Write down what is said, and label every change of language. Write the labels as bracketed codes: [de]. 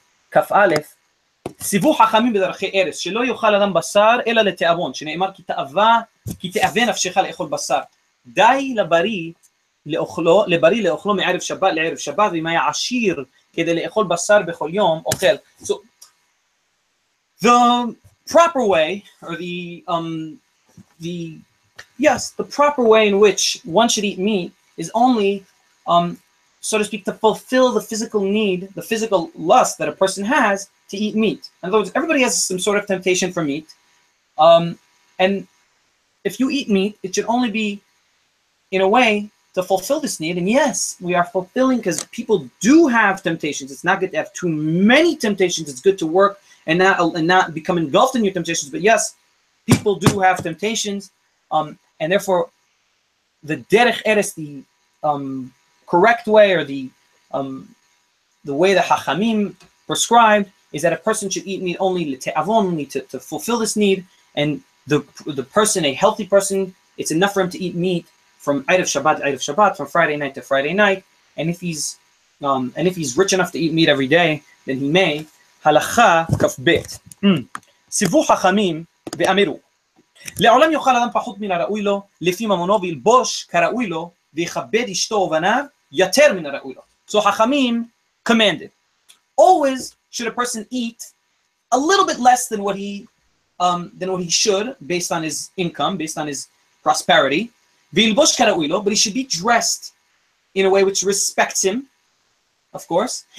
[he] כף א' סיבוך חכמים בדרכי ארץ שלא יאכל אדם בשר אלא לתיאבון, שנאמר כי תאווה נפשך לאכול בשר, די לבריא לאכולו מערב שבת לערב שבת, ואם היה עשיר כדי לאכול בשר בכל יום אוכל. [en] So proper way, or the proper way in which one should eat meat is only, so to speak, to fulfill the physical need, the physical lust that a person has to eat meat. In other words, everybody has some sort of temptation for meat, and if you eat meat, it should only be in a way to fulfill this need. And yes, we are fulfilling, because people do have temptations. It's not good to have too many temptations. It's good to work and not become engulfed in your temptations. But yes, people do have temptations, and therefore the derech eres, the correct way, or the way the Hachamim prescribed, is that a person should eat meat only to fulfill this need. And the person, a healthy person, it's enough for him to eat meat from Erev Shabbat to Erev Shabbat, from Friday night to Friday night. And if he's rich enough to eat meat every day, then he may. [he] Halacha kaf bet. Sivu Hachamim ve'amiru. לעולם יאכל אדם פחות מן הראוי לו, לפי ממונו וילבוש כראוי לו, ויכבד אשתו ובניו יותר מן הראוי לו. [en] So Hachamim commanded, always should a person eat a little bit less than what he should, based on his income, based on his prosperity. [he] וילבוש כראוי לו, [en] but he should be dressed in a way which respects him, of course.